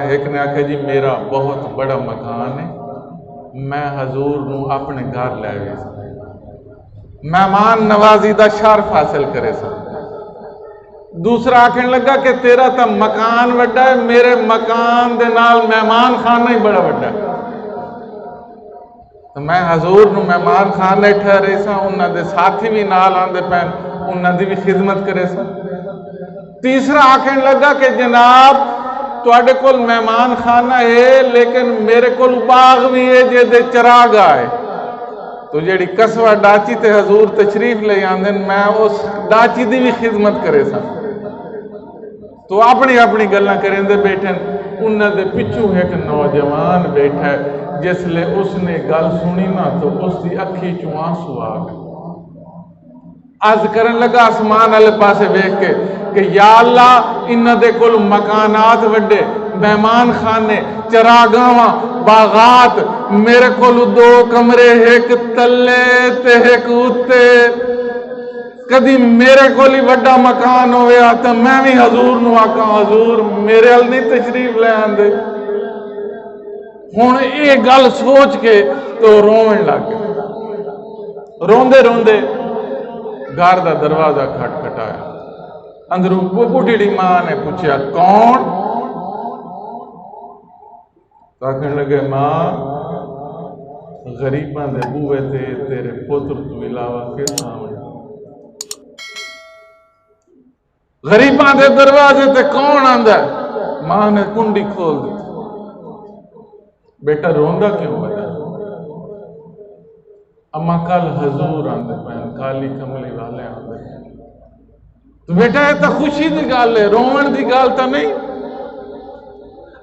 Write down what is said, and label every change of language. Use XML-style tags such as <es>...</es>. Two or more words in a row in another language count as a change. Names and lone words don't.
<pa>ایک نے آکھا جی میرا بہت بڑا مکان ہے، میں حضور نو اپنے گھر لے گئے سا، مہمان نوازی دا شرف حاصل کرے سا۔ دوسرا آکھن لگا کہ تیرا تا مکان بڑا ہے، میرے مکان دے نال مہمان خانہ ہی بڑا بڑا ہے، تو میں حضور نو مہمان خانے ٹھہرے سا، انہاں دے ساتھی بھی نال آندے پہن، انہاں دی بھی خدمت کرے سا۔ تیسرا آکھن لگا کہ جناب تواڈے کول مہمان خانہ ہے لیکن میرے کول باغ بھی ہے جے دے چراغ آئے، تو جیڑی قصوہ ڈاچی تے حضور تشریف لے آندن میں اس ڈاچی دی بھی خدمت کرے سا۔ تو اپنی اپنی گلاں کریں دے بیٹھن، انہاں دے پچھو ایک نوجوان بیٹھا ہے، جس لے اس نے گل سنی نا تو اس دی اکھی چوں آنسو آ گئے۔ عرض کرن لگا آسمان والے پاسے دیکھ کے کہ یا اللہ انہاں دے کول مکانات وڈے، مہمان خانے، چراگاواں، باغات، میرے کول 2 کمرے، ایک تلے تے ایک اوتے، کدی میرے کول ہی وڈا مکان ہویا تو میں بھی حضور نو آکھاں حضور میرے ال نہیں تشریف لے آندے۔ ہن یہ گل سوچ کے تو رونے لگ گئے، روندے روندے گھر دا دروازہ کھٹکھٹایا، اندروں بڈھی ماں نے پوچھا کون؟ تو آکھن لگے ماں غریباں دے بوئے تے تیرے پتر تو علاوہ کس آوے؟ غریباں دے دروازے تے کون آندا ہے؟ ماں نے کنڈی کھول دی، بیٹا روندا کیوں بتا؟ اما کل حضور آندے پہن، کالی کملی والے آندے پہن، تو بیٹا یہ تو خوشی دی گل ہے، رون دی گل تو نہیں۔</pa>